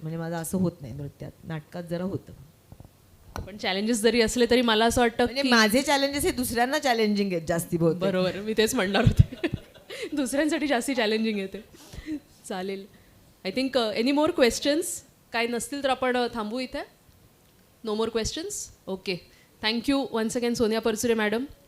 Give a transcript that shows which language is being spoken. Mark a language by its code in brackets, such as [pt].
[mr] म्हणजे माझं असं होत नाही नृत्यात. नाटकात जरा होतं. पण चॅलेंजेस जरी असले तरी मला असं वाटतं म्हणजे की माझे चॅलेंजेस हे दुसऱ्यांना चॅलेंजिंग आहेत जास्ती बहुतेक. बरोबर, मी तेच म्हणणार होते. दुसऱ्यांसाठी जास्ती चॅलेंजिंग येते. चालेल. [en] I think any more questions? [mr] काय नसतील तर आपण थांबू इथे. [en] No more questions? Okay. Thank you once again Sonia Parchure madam.